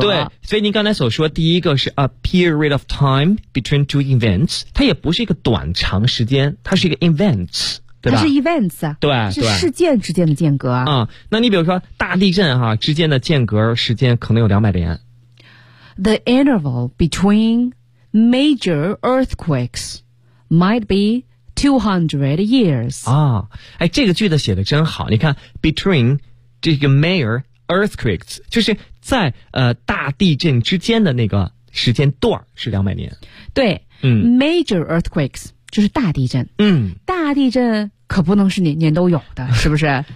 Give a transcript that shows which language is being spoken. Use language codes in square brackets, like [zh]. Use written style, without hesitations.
[zh] 对，所以您刚才所说第一个是 a period of time between two events，它也不是一个短长时间，它是一个 events。它是 events 啊，对，是事件之间的间隔啊。那你比如说大地震哈、之间的间隔时间可能有200年。 [en] The interval between major earthquakes might be 200 years. [zh] 啊，哎，这个句子写的真好。你看 ，between 这个 major earthquakes 就是在大地震之间的那个时间段是200年。对， major earthquakes。就是大地震，大地震可不能是年年都有的，是不是？